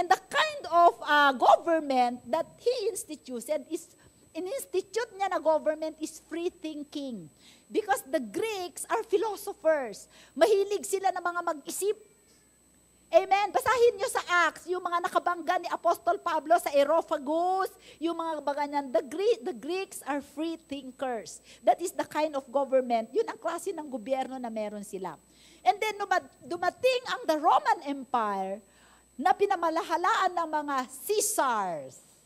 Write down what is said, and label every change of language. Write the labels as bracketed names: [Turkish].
[English] And the kind of government that he instituted [Filipino] in-institute niya na government [English] is free thinking. Because the Greeks are philosophers. [Filipino] Mahilig sila na mga mag-isip. Amen. Basahin nyo sa Acts, yung mga nakabangga ni Apostol Pablo sa Areopagus, yung mga ganyan. [English] The Greeks are free thinkers. That is the kind of government. [Filipino] Yun ang klase ng gobyerno na meron sila. And then dumating ang the Roman Empire na pinamalahalaan ng mga Caesars.